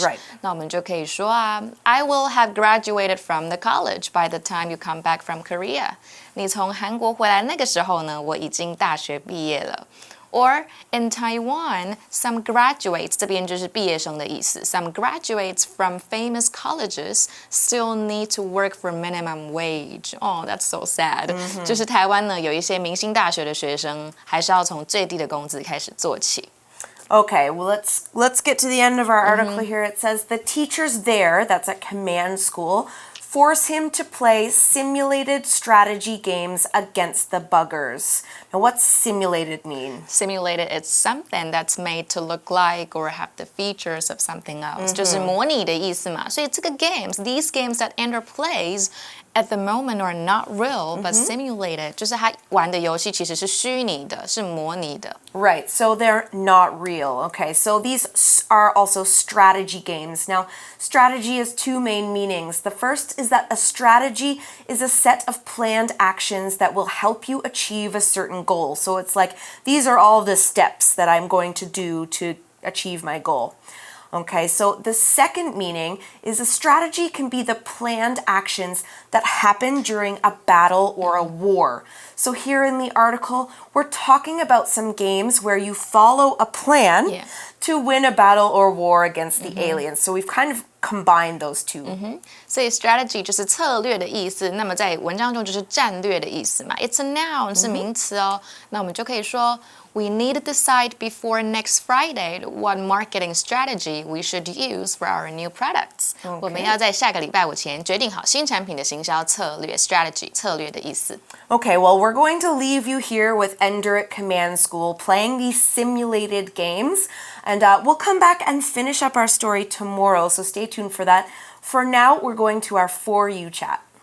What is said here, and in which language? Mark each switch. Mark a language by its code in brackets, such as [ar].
[en] Right. [zh] 那我们就可以说啊 [en] I will have graduated from the college by the time you come back from Korea. [zh] 你从韩国回来那个时候呢，我已经大学毕业了。 [en] Or in Taiwan, some graduates, [zh] 这边就是毕业生的意思. [en] Some graduates from famous colleges still need to work for minimum wage. Oh, that's so sad. [zh] 就是台湾呢，有一些明星大学的学生，还是要从最低的工资开始做起。 [en] Okay, well, let's get to the end of our article here. It says the teachers there, that's at command school, force him to play simulated strategy games against the buggers. Now, what's simulated mean? Simulated is something that's made to look like or have the features of something else. [zh] 就是模拟的意思嘛。所以这个 [en] these games that Ender plays at the moment are not real, but simulated. [zh] 就是他玩的游戏其实是虚拟的，是模拟的。 [en] Right, so they're not real. Okay, so these are also strategy games. Now, strategy has two main meanings. The first is that a strategy is a set of planned actions that will help you achieve a certain goal. So it's like, these are all the steps that I'm going to do to achieve my goal. Okay, so the second meaning is a strategy can be the planned actions that happen during a battle or a war. So here in the article, we're talking about some games where you follow a plan to win a battle or war against the aliens. So we've kind of combined those two. [zh] 所以 strategy 就是策略的意思，那么在文章中就是战略的意思嘛。 [en] It's a noun [zh] 是名词哦，那我们就可以说 [en] We need to decide before next Friday what marketing strategy we should use for our new products. [zh] 我们要在下个礼拜五前决定好新产品的行销策略 strategy 策略的意思。 [en] Okay, well, we're going to leave you here with Ender at Command School playing these simulated games, and we'll come back and finish up our story tomorrow, so stay tuned for that. For now, we're going to our For You chat.